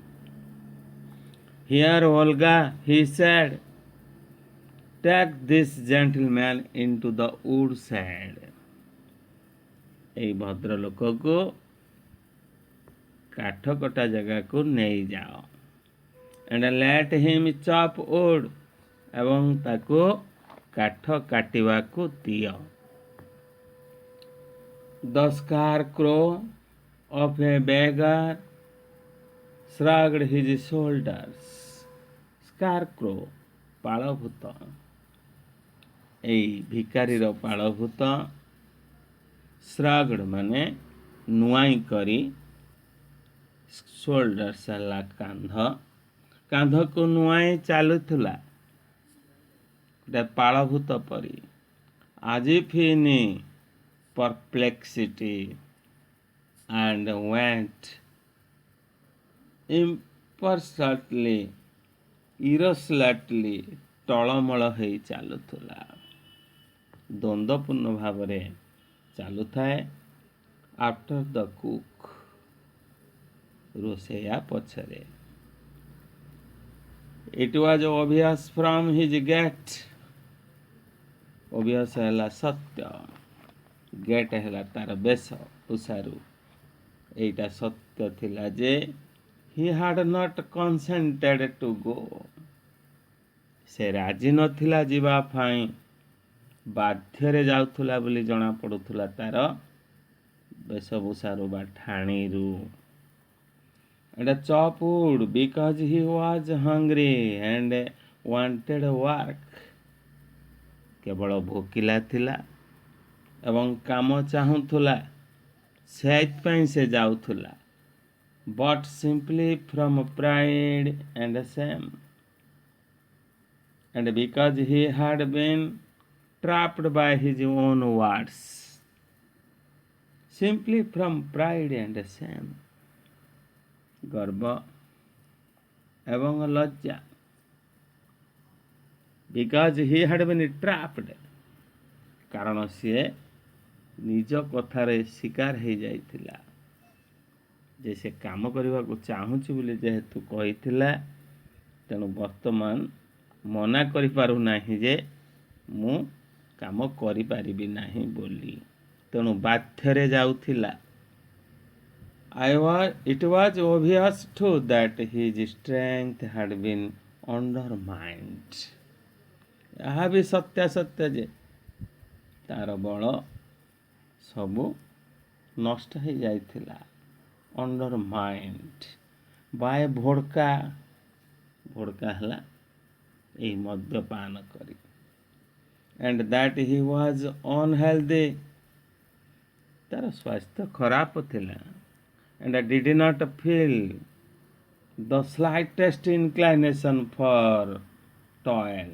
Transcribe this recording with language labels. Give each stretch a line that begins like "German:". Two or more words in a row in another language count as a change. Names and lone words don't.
English: Here Olga, he said, take this gentleman into the woodshed।
Odia: ଏଇ ଭଦ୍ରଲୋକକୁ କାଠ କଟା ଜାଗାକୁ ନେଇଯାଅ।
English: and let him chop wood,
Odia: ଏବଂ ତାକୁ କାଠ କାଟିବାକୁ ଦିଅ।
English: The scarecrow of a beggar shrugged his shoulders।
Odia: scarecrow ପାଳଭୂତ, ଏଇ ଭିକାରୀର ପାଳଭୂତ। shrugged ମାନେ ନୁଆଇଁ କରି, shoulders ହେଲା କାନ୍ଧ, କାନ୍ଧକୁ ନୁଆଇଁ ଚାଲୁଥିଲା ଗୋଟେ ପାଳଭୂତ ପରି।
English: as if in perplexity and went imperceptibly, irresolutely,
Odia: ଟଳମଳ ହେଇ ଚାଲୁଥିଲା, ଦ୍ୱନ୍ଦ୍ୱପୂର୍ଣ୍ଣ ଭାବରେ ଚାଲୁଥାଏ।
English: after the cook,
Odia: ରୋଷେୟା ପଛରେ।
English: It was obvious from his gait, obvious
Odia: ହେଲା ସତ୍ୟ,
English: ଗେଟ୍
Odia: ହେଲା ତାର ବେଶ ଉଷାରୁ, ଏଇଟା ସତ୍ୟ ଥିଲା ଯେ
English: he had not consented to go,
Odia: ସେ ରାଜି ନଥିଲା ଯିବା ପାଇଁ, ବାଧ୍ୟରେ ଯାଉଥିଲା ବୋଲି ଜଣା ପଡୁଥିଲା ତାର ବେଶଭୂଷାରୁ ବା ଠାଣିରୁ।
English: and chop wood because he was hungry and wanted work,
Odia: କେବଳ ଭୋକିଲା ଥିଲା ଏବଂ କାମ ଚାହୁଁଥିଲା, ସେଇଥିପାଇଁ ସେ ଯାଉଥିଲା।
English: but simply from pride and shame, and because he had been trapped by his own words। simply from pride and shame,
Odia: ଗର୍ବ ଏବଂ ଲଜ୍ଜା।
English: because he had been trapped,
Odia: କାରଣ ସିଏ ନିଜ କଥାରେ ଶିକାର ହେଇଯାଇଥିଲା ଯେ ସେ କାମ କରିବାକୁ ଚାହୁଁଛି ବୋଲି ଯେହେତୁ କହିଥିଲା, ତେଣୁ ବର୍ତ୍ତମାନ ମନା କରିପାରୁନାହିଁ ଯେ ମୁଁ କାମ କରିପାରିବି ନାହିଁ ବୋଲି, ତେଣୁ ବାଧ୍ୟରେ ଯାଉଥିଲା।
English: It was obvious too that his strength had been undermined।
Odia: ଏହା ବି ସତ୍ୟାସତ୍ୟ ଯେ ତାର ବଳ ସବୁ ନଷ୍ଟ ହେଇଯାଇଥିଲା।
English: undermined by
Odia: ଭୋଡ଼କା, ଭୋଡ଼କା ହେଲା ଏଇ ମଦ୍ୟପାନ କରି।
English: and that he was unhealthy,
Odia: ତାର ସ୍ୱାସ୍ଥ୍ୟ ଖରାପ ଥିଲା
English: and did not feel the slightest inclination for toil.